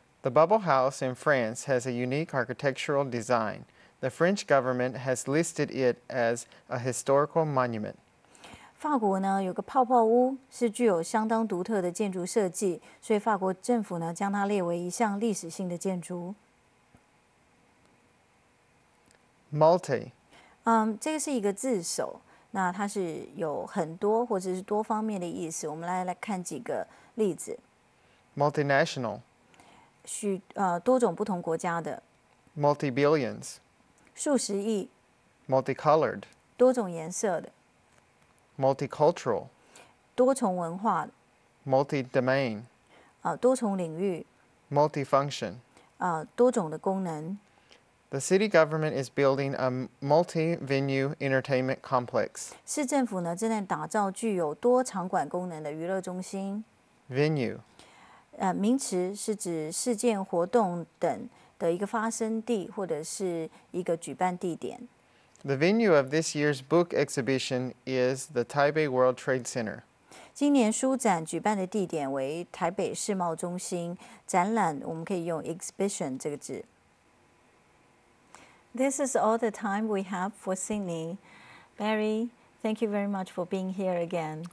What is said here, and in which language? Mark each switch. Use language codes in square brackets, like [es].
[en] The Bubble House in France has a unique architectural design. The French government has listed it as a historical monument. [zh] 法国呢有个泡泡屋是具有相当独特的建筑设计，所以法国政府呢将它列为一项历史性的建筑。 [en] Multi. [zh] 这个是一个字首，那它是有很多或者是多方面的意思。我们来看几个例子。 [en] Multinational. [zh] 多种不同国家的。 [en] Multi-billions. [zh] 数十亿。 [en] Multicolored. [zh] 多种颜色的。 [en] Multicultural. [zh] 多重文化的。 [en] Multi-domain. [zh] 多重领域。 [en] Multifunction. [zh] 多种的功能。 [en] The city government is building a multi-venue entertainment complex. [zh] 市政府呢正在打造具有多场馆功能的娱乐中心。 [en] Venue. [zh] 名词是指事件、活动等的一个发生地或者是一个举办地点。 [en] The venue of this year's book exhibition is the Taipei World Trade Center. [zh] 今年书展举办的地点为台北世贸中心。展览我们可以用 exhibition 这个字。 [en] This is all the time we have for Sydney. Barry, thank you very much for being here again.